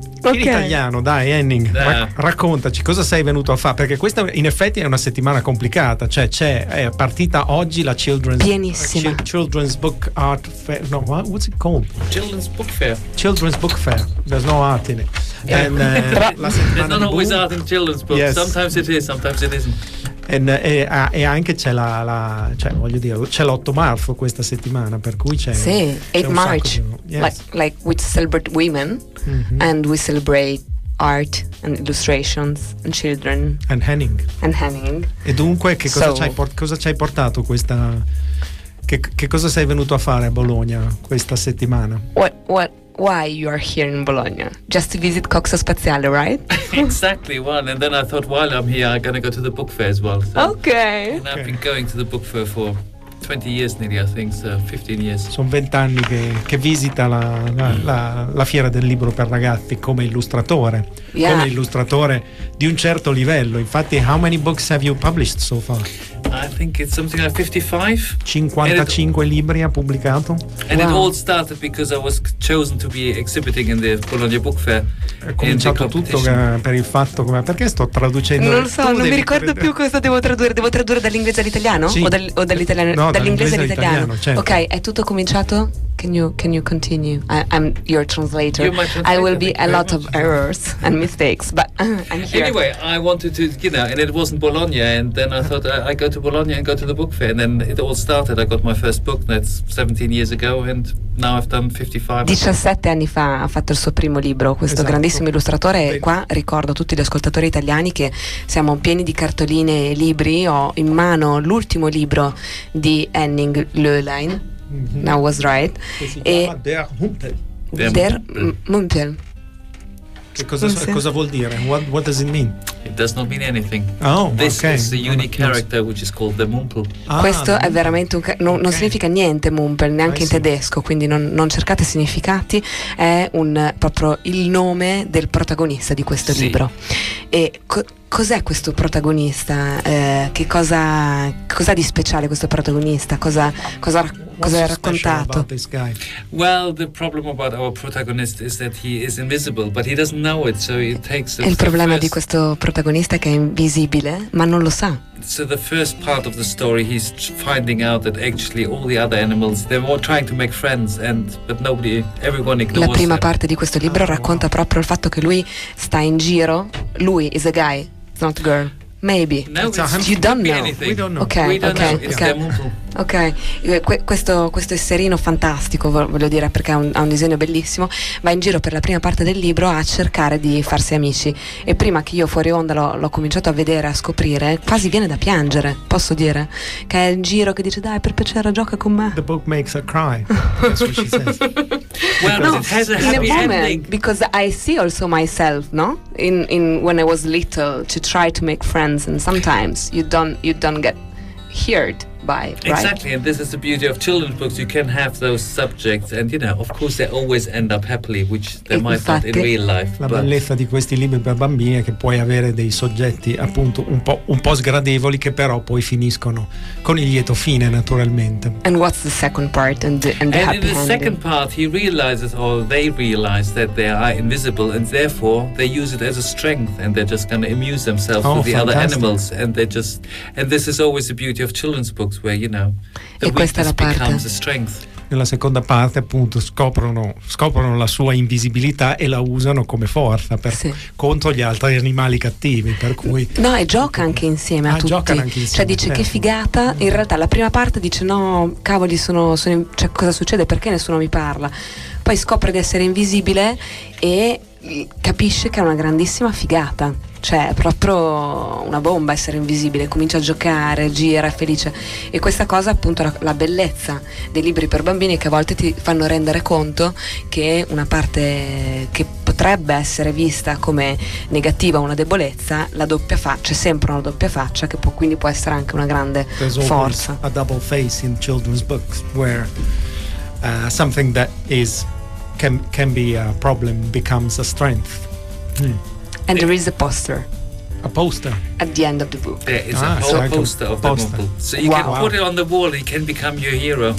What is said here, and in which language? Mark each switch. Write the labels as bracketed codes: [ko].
[it] Okay. In italiano, dai Henning, raccontaci cosa sei venuto a fare, perché questa in effetti è una settimana complicata, cioè è partita oggi la Children's Book Art Fair, [en] no, what's it called? Children's Book Fair, there's no art in it. And, there's not always art in children's books, yes. Sometimes it is, sometimes it isn't. [it] E anche c'è c'è l'8 marzo questa settimana, per cui c'è, sì, 8 marzo, [en] yes. like we celebrate women, mm-hmm. and we celebrate art and illustrations and children and Henning. [it] E dunque cosa ci hai portato questa, che cosa sei venuto a fare a Bologna questa settimana? [en] What Why you are here in Bologna? Just to visit Coxo Spaziale, right? Exactly. One, and then I thought, while I'm here, I'm gonna go to the book fair as well. So, okay. And I've been going to the book fair for 20 years nearly, I think, so 15 years. [it] Sono 20 anni che visita la fiera del libro per ragazzi come illustratore. [en] Yeah. [it] Come illustratore di un certo livello. Infatti, [en] how many books have you published so far? I think it's something like 55. [it] 55 libri ha pubblicato. [en] And wow. It all started because I was chosen to be exhibiting in the Bologna Book Fair. [it] È cominciato tutto per il fatto, come, perché sto traducendo? Non lo so, non mi ricordo più cosa devo tradurre. Devo tradurre dall'inglese all'italiano? Sì. O dall'italiano? No, dall'inglese all'italiano. Certo. Ok, è tutto cominciato? [en] Can you continue? I'm your translator. You're my translator. I will be a lot of errors and mistakes, but I'm here. Anyway, I wanted to, you know, and it wasn't Bologna, and then I thought I go to Bologna and go to the book fair, and then it all started. I got my first book, that's 17 years ago, and now I've done 55. [it] 17 anni fa ha fatto il suo primo libro, questo, esatto, grandissimo illustratore. E qua ricordo tutti gli ascoltatori italiani che siamo pieni di cartoline e libri. Ho in mano l'ultimo libro di Henning Löhlein. [en] Mm-hmm. Now was right. [it] Che si chiama Der Humpel. Der Humpel. Cosa vuol dire? [en] What does it mean? It does not mean anything. Oh, this, okay, is the unique character which is called the Mumpel. [it] Questo è veramente non significa niente, Mumpel, neanche in tedesco, quindi non cercate significati. È proprio il nome del protagonista di questo libro. E cos'è questo protagonista? Che cosa di speciale questo protagonista? Cosa ha raccontato? [en] Well, the problem about our protagonist is that he is invisible, but he doesn't know it, so it takes. [it] Il problema di questo protagonista è che è invisibile, ma non lo sa. [en] So the first part of the story, he's finding out that actually all the other animals, they're all trying to make friends, and but nobody, everyone ignores. [it] La prima [en] that. [it] Parte di questo libro racconta wow. proprio il fatto che lui sta in giro. [en] Lui is a guy, not a girl. Maybe. No, you don't know. We don't know. Okay, don't okay, know. Okay. Okay. [it] Questo esserino fantastico, voglio dire, perché ha un disegno bellissimo, va in giro per la prima parte del libro a cercare di farsi amici. E prima che io fuori onda l'ho cominciato a vedere, a scoprire, quasi viene da piangere, posso dire. Che è il giro che dice, dai, per piacere, gioca con me. [en] The book makes her cry. That's what she says. Well, because no, it has a happy ending. Because I see also myself, no? In when I was little, to try to make friends, and sometimes you don't get heard by, right? Exactly, and this is the beauty of children's books. You can have those subjects, and you know, of course, they always end up happily, which they [it] Infatti, [en] might not in real life. [it] La bellezza di questi libri per bambini è che puoi avere dei soggetti appunto un po' sgradevoli che però poi finiscono con il lieto fine, naturalmente. [en] And what's the second part? In the second part, he realizes, or they realize, that they are invisible, and therefore they use it as a strength, and they're just going to amuse themselves with the other animals, and they just, and this is always the beauty of children's books. Where, you know, the weakness becomes a strength. [it] Nella seconda parte appunto scoprono la sua invisibilità e la usano come forza per, sì. contro gli altri animali cattivi, per cui no, e gioca anche insieme a tutti, giocano anche insieme, cioè dice certo. che figata. In realtà la prima parte dice no, cavoli, sono cioè, cosa succede, perché nessuno mi parla, poi scopre di essere invisibile e capisce che è una grandissima figata, cioè è proprio una bomba essere invisibile, comincia a giocare, gira, è felice. E questa cosa appunto la bellezza dei libri per bambini, che a volte ti fanno rendere conto che una parte che potrebbe essere vista come negativa, una debolezza, la doppia faccia, c'è sempre una doppia faccia che può, quindi può essere anche una grande forza. [en] A double face in children's books where something that is can be a problem becomes a strength. Mm. And there is a poster. A poster? At the end of the book. There is a poster of the book. So you can put it on the wall and it can become your hero.